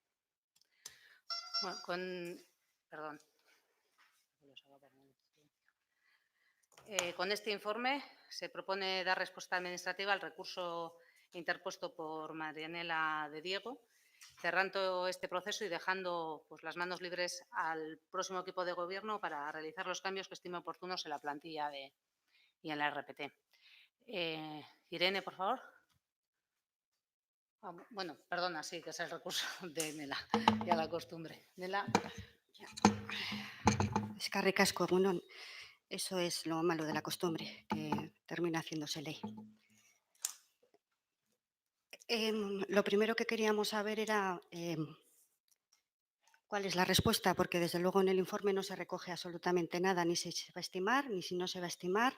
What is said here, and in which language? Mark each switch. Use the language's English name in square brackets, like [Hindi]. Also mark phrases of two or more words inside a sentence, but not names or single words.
[Spanish] Bueno, con este informe se propone dar respuesta administrativa al recurso interpuesto por Marianela de Diego, cerrando este proceso y dejando las manos libres al próximo equipo de gobierno para realizar los cambios que estime oportunos en la plantilla y en la RPT. Irene, por favor. Bueno, perdona, sí, que es el recurso de Nela, ya la costumbre. Nela. [Basque] Eskerrik asko, egun on. [Spanish] Eso es lo malo de la costumbre, que termina haciéndose ley. Lo primero que queríamos saber era cuál es la respuesta, porque desde luego en el informe no se recoge absolutamente nada, ni si se va a estimar, ni si no se va a estimar.